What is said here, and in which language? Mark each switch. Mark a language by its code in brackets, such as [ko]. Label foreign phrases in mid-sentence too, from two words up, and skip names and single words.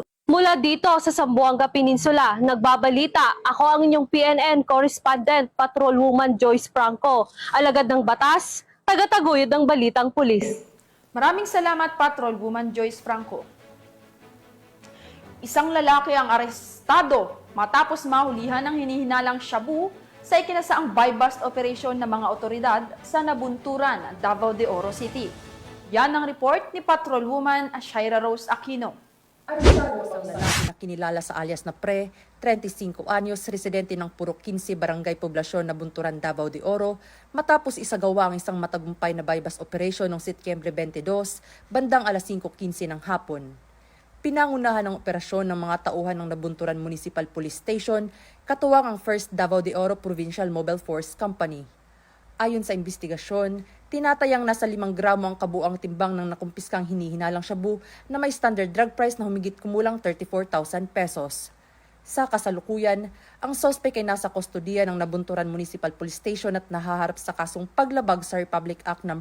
[tl] Mula dito sa Zamboanga Peninsula, nagbabalita ako ang inyong PNN correspondent, Patrolwoman Joyce Franco, alagad ng batas, tagataguyod ng balitang pulis. Maraming salamat, Patrolwoman Joyce Franco. Isang lalaki ang arestado matapos mahulihan ng hinihinalang shabu sa ikinasaang [en] buy-bust operation [tl] ng mga otoridad sa Nabunturan, Davao de Oro City. Yan ang report ni Patrolwoman Shaira Rose Aquino. Arestado ang lalaki na kinilala sa alias na Pre, 35 anyos, residente ng Purok 15, Barangay Poblasyon, Nabunturan, Davao de Oro, matapos isagawa ang isang matagumpay na [en] buy-bust operation [tl] noong Setyembre 22, bandang alas 5:15 ng hapon. Pinangunahan ng operasyon ng mga tauhan ng Nabunturan Municipal Police Station, katuwang ang 1st Davao de Oro Provincial Mobile Force Company. Ayon sa investigasyon, tinatayang nasa 5 gramo ang kabuang timbang ng nakumpiskang hinihinalang shabu na may [en] standard drug price [tl] na humigit kumulang 34,000 pesos. Sa kasalukuyan, ang sospek ay nasa kustodiya ng Nabunturan Municipal Police Station at nahaharap sa kasong paglabag sa Republic Act No.